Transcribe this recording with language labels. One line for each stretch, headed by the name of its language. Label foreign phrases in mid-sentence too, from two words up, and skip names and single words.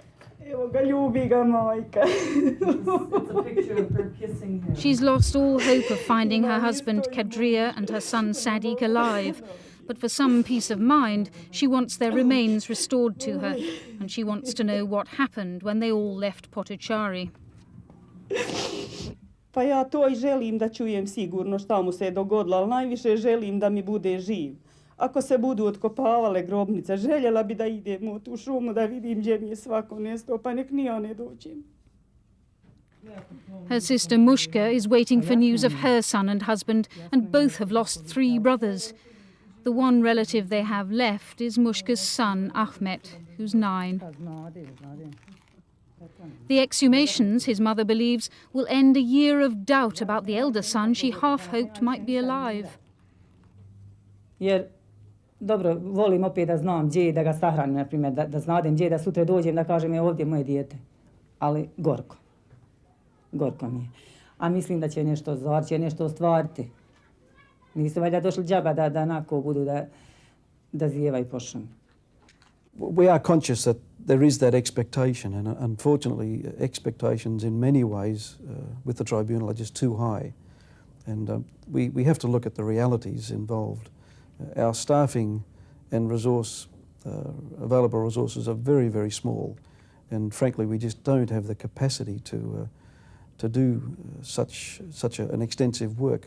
English: She's lost all hope of finding her husband Kadria and her son Sadiq alive. But for some peace of mind, she wants their remains restored to her, and she wants to know what happened when they all left Potocari.
Bosnian: Pa ja to I želim da čujem sigurno šta mu se je dogodilo, ali najviše želim da mi bude živ. Ako se budu otkopavale grobnice, željela bi da idem u tu šumu da vidim gdje mi je svako nesto, pa nek ni ja ne dođem.
English: Her sister Mushka is waiting for news of her son and husband, and both have lost 3 brothers. The one relative they have left is Mushka's son, Ahmet, who's 9. The exhumations, his mother believes, will end a year of doubt about the elder son she half hoped might be alive.
Bosnian: Jer, dobro, volim opet da znam gdje je, da ga sahranim, na primjer, da znadem gdje je, da sutra dođem da kažem je ovdje moje dijete. Ali gorko. Gorko mi je. A mislim da će nešto zvar, će nešto ostvariti. Nisu valjda došli džaba da onako budu da zijeva i pošum.
English: We are conscious that there is that expectation, and unfortunately expectations in many ways with the tribunal are just too high. And we have to look at the realities involved. Our staffing and available resources are very, very small, and frankly we just don't have the capacity to do such an extensive work.